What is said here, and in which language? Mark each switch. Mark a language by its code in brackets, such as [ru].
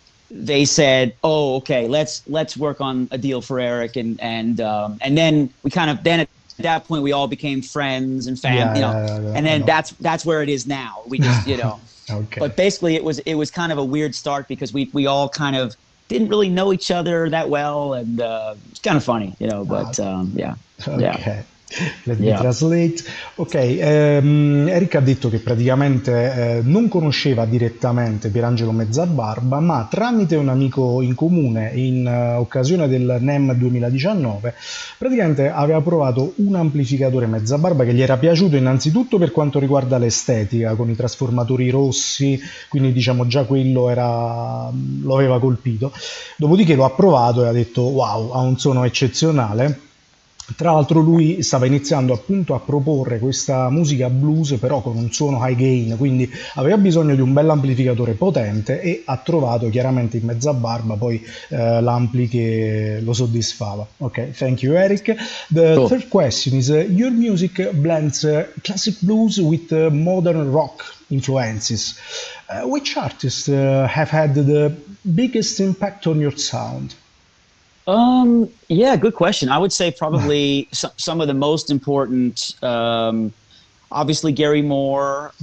[en] they said, "Oh, okay, let's work on a deal for Eric," and then we kind of then at that point we all became friends and Yeah, you know, yeah, yeah, and I then know. that's where it is now. We just, you know, Okay. but basically it was kind of a weird start because we all kind of didn't really know each other that well, and it's kind of funny, you know, Ah, but yeah, yeah, ok, let me yeah. translate. [it] Ok, Eric ha detto che praticamente non conosceva direttamente Pierangelo Mezzabarba, ma tramite un amico in comune in occasione del NEM 2019, praticamente aveva provato un amplificatore Mezzabarba che gli era piaciuto innanzitutto per quanto riguarda l'estetica, con i trasformatori rossi, quindi diciamo già quello lo aveva colpito. Dopodiché lo ha provato e ha detto wow, ha un suono eccezionale. Tra l'altro lui stava iniziando appunto a proporre questa musica blues però con un suono high gain, quindi aveva bisogno di un bel amplificatore potente e ha trovato chiaramente in Mezzabarba poi l'ampli che lo soddisfava. [en] Ok, thank you Eric. The Cool. third question is your music blends classic blues with modern rock influences. Which artists have had the biggest impact on your sound? Yeah, good question. I would say probably some of the most important, obviously Gary Moore,